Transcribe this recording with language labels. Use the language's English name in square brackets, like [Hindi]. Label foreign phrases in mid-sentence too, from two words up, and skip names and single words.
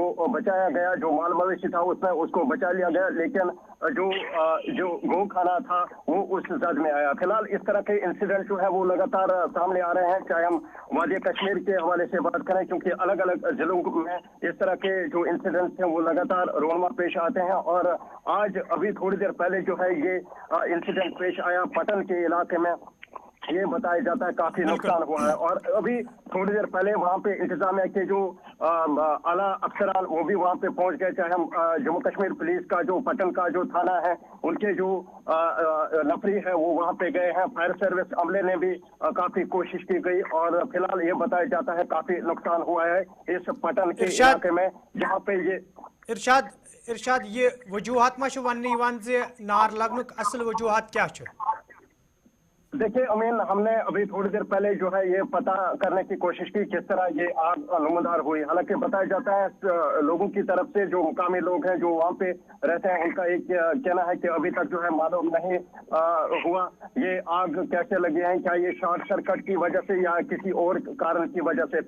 [Urdu] بچایا گیا جو مال مویشی تھا اس میں اس کو بچا لیا گیا لیکن جو گو کھانا تھا وہ اس زد میں آیا فی الحال اس طرح کے انسیڈنٹ جو ہے وہ لگاتار سامنے آ رہے ہیں چاہے ہم وادی کشمیر کے حوالے سے بات کریں کیونکہ الگ الگ ضلعوں میں اس طرح کے جو انسیڈنٹس ہیں وہ لگاتار رونما پیش آتے ہیں اور آج ابھی تھوڑی دیر پہلے جو ہے یہ انسیڈنٹ پیش آیا پٹن کے علاقے میں یہ بتایا جاتا ہے کافی نقصان ہوا ہے. اور ابھی تھوڑی دیر پہلے وہاں پہ انتظامیہ کے جو اعلیٰ افسران وہ بھی وہاں پہ پہنچ گئے، چاہے ہم جموں کشمیر پولیس کا جو پٹن کا جو تھانہ ہے ان کے جو نفری ہے وہ وہاں پہ گئے ہیں. [English] Fire service [Urdu] عملے نے بھی کافی کوشش کی گئی اور فی الحال یہ بتایا جاتا ہے کافی نقصان ہوا ہے اس پٹن کے علاقے میں جہاں پہ یہ [Kashmiri] इरशाद ये वजूहात मा वन नार लगनुक असल वजूहात क्या? [Urdu] دیکھیے امین، ہم نے ابھی تھوڑی دیر پہلے جو ہے یہ پتا کرنے کی کوشش کی کس طرح یہ آگ نمودار ہوئی. حالانکہ بتایا جاتا ہے لوگوں کی طرف سے، جو مقامی لوگ ہیں جو وہاں پہ رہتے ہیں، ان کا ایک کہنا ہے کہ ابھی تک جو ہے معلوم نہیں ہوا یہ آگ کیسے لگی ہے، کیا یہ [English] short circuit [Urdu] کی وجہ سے یا کسی اور کارن کی وجہ سے.